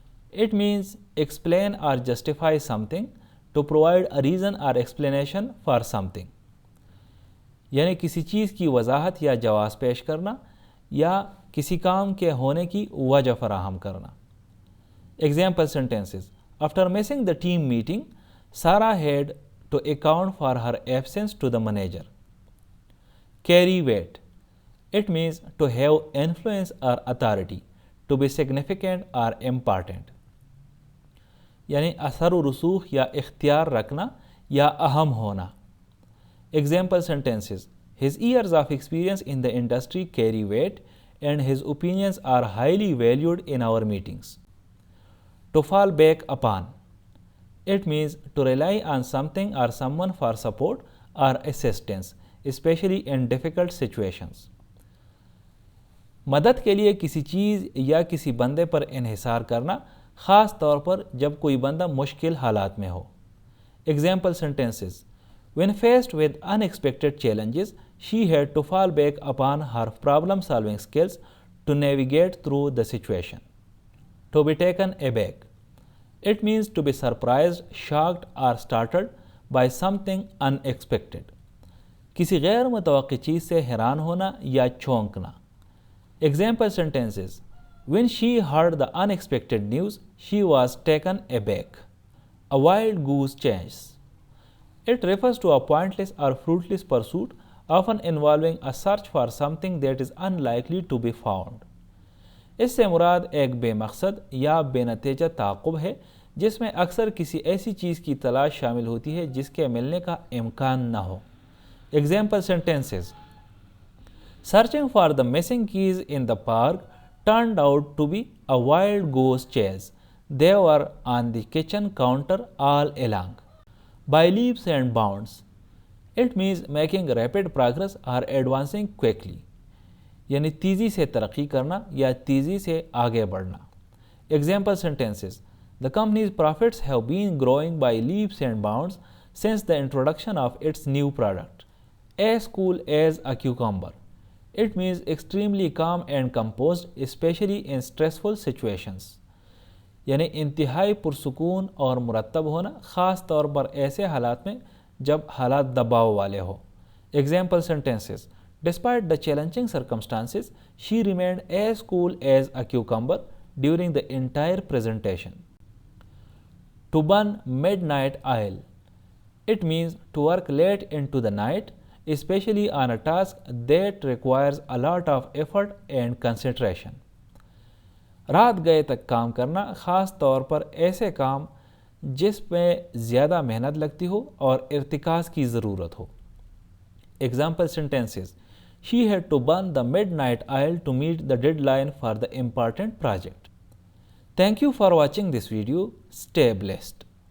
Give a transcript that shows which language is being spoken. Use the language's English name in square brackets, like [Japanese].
[English] It means explain or justify something, to provide a reason or explanation for something. [Hindi] यानी किसी चीज़ की वजाहत या जवाब पेश करना या किसी काम के होने की वजह फराहम करना. [English] Example sentences. After missing the team meeting, Sarah had to account for her absence to the manager. Carry weight. It means to have influence or authority, to be significant or important. [Hindi] यानी असर व रसूख या इख्तियार रखना या अहम होना. [English] Example sentences. His years of experience in the industry carry weight and his opinions are highly valued in our meetings. To fall back upon. It means to rely on something or someone for support or assistance, especially in difficult situations. [Hindi] मदद के लिए किसी चीज़ या किसी बंदे पर इन्हिसार करना, ख़ास तौर पर जब कोई बंदा मुश्किल हालात में हो. [English] Example sentences. When faced with unexpected challenges, she had to fall back upon her problem-solving skills to navigate through the situation. To be taken aback. It means to be surprised, shocked or startled by something unexpected. [Hindi] किसी गैर मुतवक्की चीज़ से हैरान होना या चौंकना. [English] Example sentences. When she heard the unexpected news, she was taken aback. A wild goose chase. It refers to a pointless or fruitless pursuit, often involving a search for something that is unlikely to be found. [Hindi] इससे मुराद एक बेमकसद या बेनतीजा ताक़ुब है जिसमें अक्सर किसी ऐसी चीज़ की तलाश शामिल होती है जिसके मिलने का इम्कान न हो. [English] Example sentences. Searching for the missing keys in the park turned out to be a wild goose chase. They were on the kitchen counter all along. By leaps and bounds. It means making rapid progress or advancing quickly. [Hindi] यानी तेज़ी से तरक्की करना या तेज़ी से आगे बढ़ना. [English] Example sentences. The company's profits have been growing by leaps and bounds since the introduction of its new product. As cool as a cucumber. It means extremely calm and composed, especially in stressful situations. [Hindi] यानी इंतहाई पुरसुकून और मुरतब होना, ख़ास तौर पर ऐसे हालात में जब हालात दबाव वाले हो. [English] Example sentences. Despite the challenging circumstances, she remained as cool as a cucumber during the entire presentation. To burn midnight oil. It means to work late into the night, especially on a task that requires a lot of effort and concentration. [Hindi] रात गए तक काम करना, ख़ास तौर पर ऐसे काम जिसमें ज़्यादा मेहनत लगती हो और इर्तिकाज़ की ज़रूरत हो. [English] Example sentences. She had to burn the midnight oil to meet the deadline for the important project. Thank you for watching this video. Stay blessed.